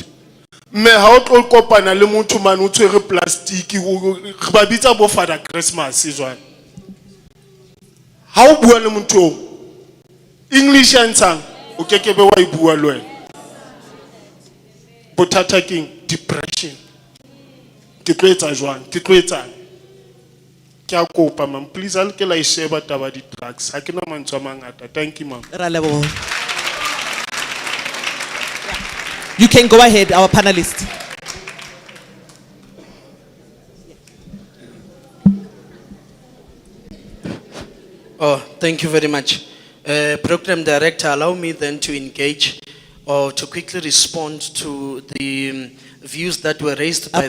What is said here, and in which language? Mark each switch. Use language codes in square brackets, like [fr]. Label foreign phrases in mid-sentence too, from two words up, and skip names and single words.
[st] Me ha o tlo kopana le motho man o tshwere plastic re ba bitsa bo Father Christmas jwang. Ha o bua le motho English ya ntshang o kekebe wa e bua le wena. Bothata keng depression. Ke tlo etsa jwang? Ke tlo etsa. Ke a kopa [en] mam, please [st] al ke la e sheba taba di drugs. Ha ke na mantswe a mangata. [en] Thank you mam. [tn] Ra leboga. [en] You can go ahead, our panelist. Oh, thank you very much. Program Director, allow me then to engage or to quickly respond to the views that were raised by